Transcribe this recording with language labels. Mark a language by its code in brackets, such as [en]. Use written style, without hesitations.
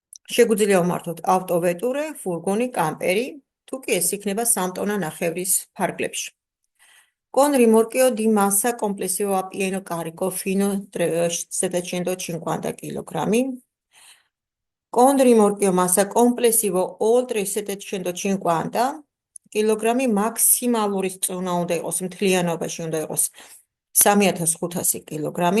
[ka] შეგვიძლია ვმართოთ ავტოვეტურე, ფურგონი, კამპერი, თუ კი ეს იქნება 3 ტონა ნახევრის ფარგლებში. [it] Con rimorchio di massa complessivo a pieno carico fino a 750 kg. Con rimorchio massa complessivo oltre 750 kg, [ka] მაქსიმალური წონა უნდა იყოს, მთლიანობაში უნდა იყოს 3500 kg.